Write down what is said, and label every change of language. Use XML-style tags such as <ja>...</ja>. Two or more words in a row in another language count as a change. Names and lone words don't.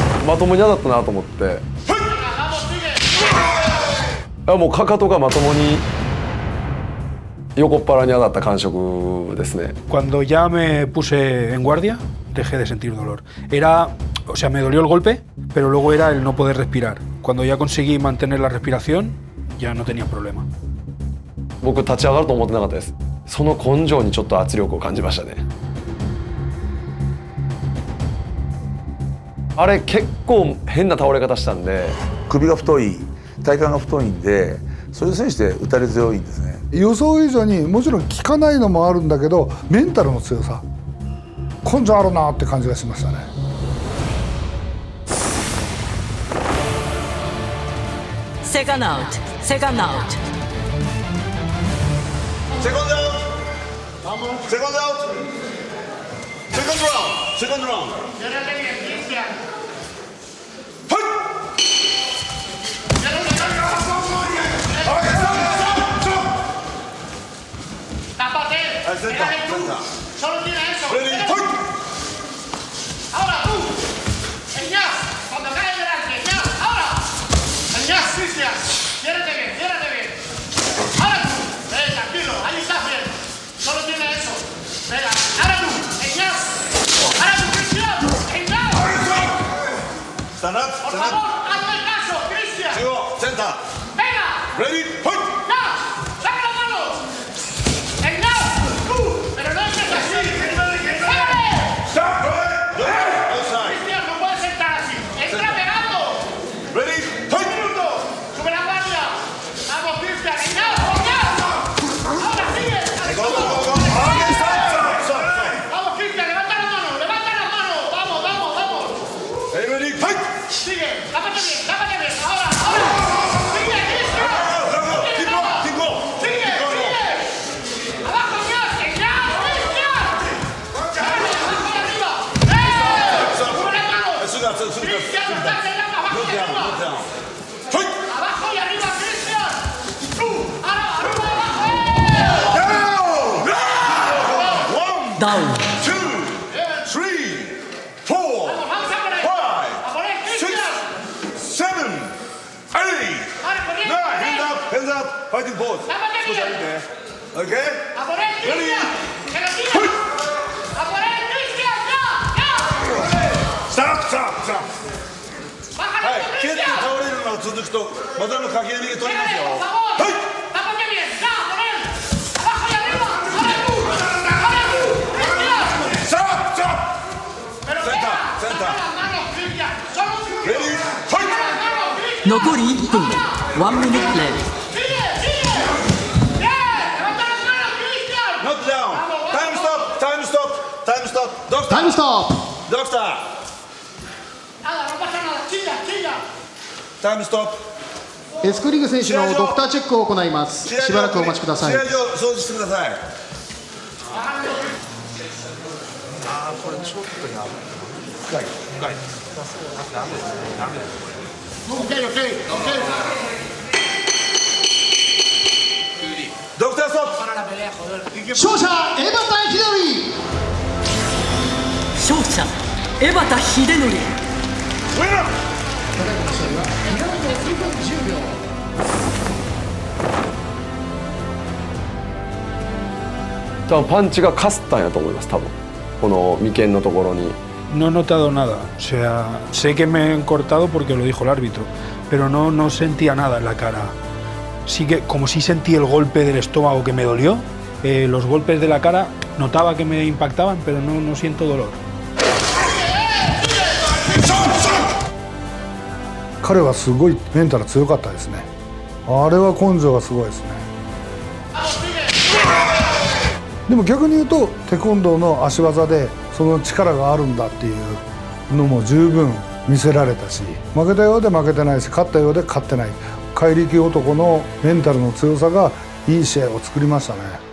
<ja>まともに当たったなと思って、もうかかとがまともに横っ腹に当たった感触ですね。</ja> <es>Cuando ya me puse en guardia, dejé de sentir dolor. O sea, me dolió el golpe, pero luego era el no poder respirar. Cuando ya conseguí mantener la respiración, ya no tenía problema.</es> <ja>僕立ち上がると思ってなかったです。その根性にちょっと圧力を感じましたね。あれ結構変な倒れ方したんで、首が太い、体幹が太いんで、そういう選手で打たれ強いんですね。予想以上にもちろん効かないのもあるんだけど、メンタルの強さ、根性あるなって感じがしましたね。セカンドアウト、セカンドアウト。セコンドアウト、セコンドアウト、セコンドラウンド、セコンドラウンド。</ja> <es>Solo tiene eso. Ahora tú, Eñaz, cuando cae delante, Eñaz, ahora. Eñaz, Cristian, ciérrate bien, ciérrate bien. Ahora tú, tranquilo, ahí estás bien. Solo tiene eso. Venga, ahora tú, Eñaz. Ahora tú, Cristian, Eñaz.</es> <en>Stand up,</en> <es>Por</es> <en>stand up.</en> <es>favor, hazme caso, Cristian. Sigo, senta. Venga.</es> <en>Ready, fight.</en> <es>Ya, saca las manos. Eñaz, tú, pero no es así. Cristian, no puedes estar así. Entra pegando.</es> <en>Ready,</en> <es>¡Un minuto! ¡Sube la guardia! ¡Vamos, Cristian! ¡Eñaz! ¡Eñaz! ¡Ahora sigue! ¡Vamos, Cristian! ¡Levanta las manos! ¡Levanta las manos! ¡Vamos, vamos, vamos!</es> <en>Hey, ready, fight.</en> <es>¡Sigue! ¡Tápate bien! ¡Tápate bien! ¡Ahora! ¡Ahora! ¡Sigue, Cristian! ¡Sigue! ¡Sigue! ¡Abajo, Eñaz! ¡Eñaz! ¡Cristian! ¡Abajo y arriba! ¡Sube las manos! ¡Cristian, no estás pegando! ¡Abajo y arriba! ¡Abajo y arriba, Cristian! ¡Tú! ¡Ahora, arriba, abajo!</es> <ja>ダウン。 2, 3, 4,</ja> <es>¡Vamos a por él! 5, ¡A por él, Cristian! 7, 8, ¡Ahora, por él! 9,</es> <en>hands up, hands up, fighting pose.</en> <es>¡Tápate bien!</es> <en>Okay?</en> <es>¡A por él, Cristian! ¡Que lo tira! ¡A por él, Cristian! ¡Ya! ¡Ya!</es> <en>Stop, stop, stop.</en> <es>¡Bájale,</es> <ja>はい、蹴って</ja> <es>Cristian!</es> <ja>倒れるのが続くと、またの駆け引き取りますよ。</ja> <es>¡Pégale, por favor!</es> <ja>はい。</ja> <es>¡Tápate bien! ¡Ya! ¡A por él! ¡Abajo y arriba! ¡Ahora tú! ¡Ahora tú! ¡Cristian!</es> <en>Stop, stop.</en> <es>¡Pero Senta, venga! senta. ¡Saca las manos, Cristian! ¡Solo un minuto!</es> <en>Ready,</en> <es>¡Saca</es> <en>fight.</en> <es>las manos, Cristian!</es> <ja>残り1分。1ミニットレイ。</ja> <es>¡Sigue! ¡Sigue! ¡Bien! ¡Levanta las manos, Cristian!</es> <en>Not down. Time stop, time stop, time stop. Doctor,</en> <ja>タイムストッ</ja> <en>doctor.</en> <es>Nada, no pasa nada. ¡Chilla, chilla!</es> <en>Time stop.</en> <ja>プエスクリグ選手のドクターチェックを行いますしばらくお待ちください試合場掃除してください。</ja> <en>Ok, ok, ok.</en> <ja>ドクターストップ。勝者江端秀則勝者江端秀則。ウィナー。多分パンチがかすったんやと思います。多分この眉間のところに。</ja> <es>No he notado nada. O sea, sé que me han cortado porque lo dijo el árbitro, pero no sentía nada en la cara. Sí que, como sí sentí el golpe del estómago que me dolió, los golpes de la cara notaba que me impactaban, pero no siento dolor.</es> <ja>彼はすごいメンタル強かったですね。あれは根性がすごいですね。でも逆に言うとテコンドーの足技でその力があるんだっていうのも十分見せられたし、負けたようで負けてないし勝ったようで勝ってない怪力男のメンタルの強さがいい試合を作りましたね。</ja>